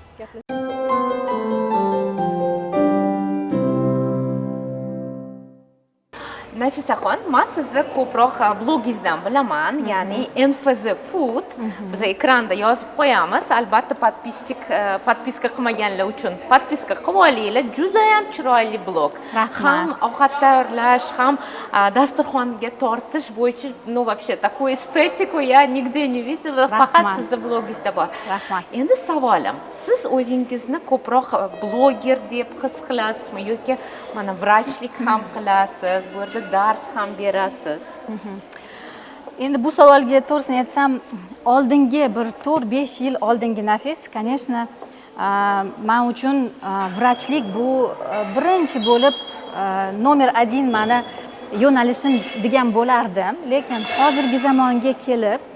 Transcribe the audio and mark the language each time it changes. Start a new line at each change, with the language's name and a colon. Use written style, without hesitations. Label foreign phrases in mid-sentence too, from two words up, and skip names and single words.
Uzbek: Nafisaxon, men sizni ko'proq blogingizdan bilaman, ya'ni NFZ Food. Biz ekranda yozib qo'yamiz. Albatta podpiska qilmaganlar uchun podpiska qilib olinglar. Juda ham chiroyli blog. Ham ovqat tayyorlash, ham dasturxonga tortish bo'yicha,
Russian: ну вообще такую эстетику я nigде не видела,
Uzbek: faqat sizni blogingizda bor. Rahmat. Endi savolim, siz o'zingizni ko'proq bloger deb his qilasizmi yoki mana vrachlik ham qilasiz, bu yerda dars ham berasiz? Endi bu savolga to'g'risini aytsam, oldingi bir 4-5 yil oldingi Nafis, конечно, men uchun vrachlik bu birinchi bo'lib nomer 1 meni yo'nalishim degan bo'lardim, lekin hozirgi zamonga kelib